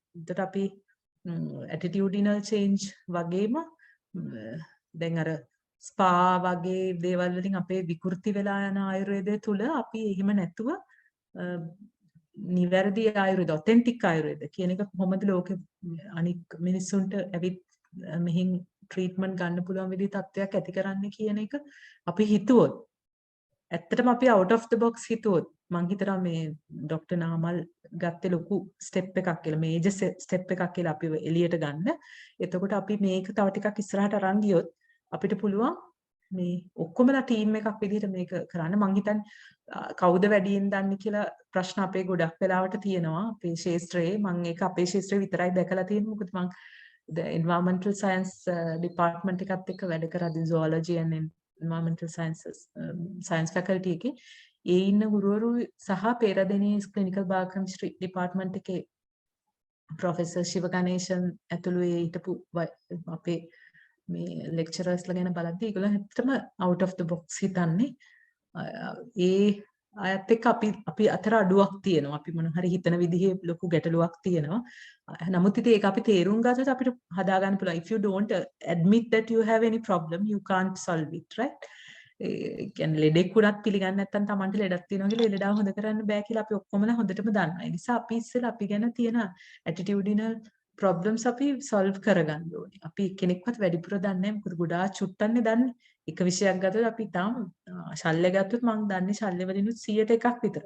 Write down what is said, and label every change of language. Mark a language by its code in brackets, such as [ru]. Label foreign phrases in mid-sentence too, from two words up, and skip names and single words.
[si] ඒකට අපි [en] attitudinal change [si] වගේම දැන් අර ස්පා වගේ දේවල් වලින් අපේ විකෘති වෙලා යන ආයුර්වේදය තුල අපි එහෙම නැතුව නිවැරදි ආයුර්වේද ඔතෙන්ටික් ආයුර්වේද කියන එක කොහොමද ලෝකෙ අනික් මිනිස්සුන්ට ඇවිත් මෙහින් ට්‍රීට්මන්ට් ගන්න පුළුවන් විදිහේ තත්ත්වයක් ඇති කරන්න කියන එක අපි හිතුවොත් ඇත්තටම අපි [en] out of the box [si] හිතුවොත් මං හිතනවා මේ ડોක්ටර් නාමල් ගත්තේ ලොකු ස්ටෙප් එකක් කියලා [en] major step [si] එකක් කියලා අපි එළියට ගන්න. එතකොට අපි මේක තව ටිකක් ඉස්සරහට අරන් ගියොත් අපිට පුළුවන් මේ ඔක්කොමලා ටීම් එකක් විදිහට මේක කරන්න. මං හිතන්නේ කවුද වැඩියෙන් දන්නේ කියලා ප්‍රශ්න අපේ ගොඩක් වෙලාවට තියෙනවා අපේ ශාස්ත්‍රයේ. මං ඒක අපේ ශාස්ත්‍රයේ විතරයි දැකලා තියෙන්නේ. මොකද මං [en] environmental science department [si] එකත් එක්ක වැඩ කරද්දී [en] zoology and environmental sciences science faculty [si] එකේ ඒ ඉන්න ගුරුවරු සහ පෙරදෙනේ [en] clinical biochemistry department [si] එකේ professor ශිව ගණේෂන් ඇතුළු ඒ හිටපු අපේ මේ lecturers ලා ගැන බලද්දී ඒගොල්ලෝ ඇත්තටම [en] out of the box [si] හිතන්නේ. ඒ අයත් එක්ක අපි අතර අඩුවක් තියෙනවා. අපි මොන හරි හිතන විදිහේ ලොකු ගැටලුවක් තියෙනවා. නමුත් ඉතින් ඒක අපි තේරුම් ගත්තොත් අපිට හදා ගන්න පුළුවන්. [en] If you don't admit that you have any problem, you can't solve it, right? [si] ඒ කියන්නේ ලෙඩෙක් වුණත් පිළිගන්නේ නැත්නම් Tamanට ලෙඩක් තියෙනවා කියලා ඒ ලෙඩාව හොඳ කරන්න බෑ කියලා අපි ඔක්කොමලා හොඳටම දන්නවා. ඒ නිසා අපි ඉස්සෙල්ලා අපි ගැන තියෙන [en] attitudinal problems [si] අපි solve කරගන්න ඕනේ. අපි කෙනෙක්වත් වැඩිපුර දන්නේ නැහැ. මොකද ගොඩාක් චුට්ටන්නේ දන්නේ. එක විෂයක් ගත්තොත් අපි තාම ශල්‍ය ගත්තොත් මම දන්නේ ශල්‍ය වලිනුත් 100ට එකක් විතර.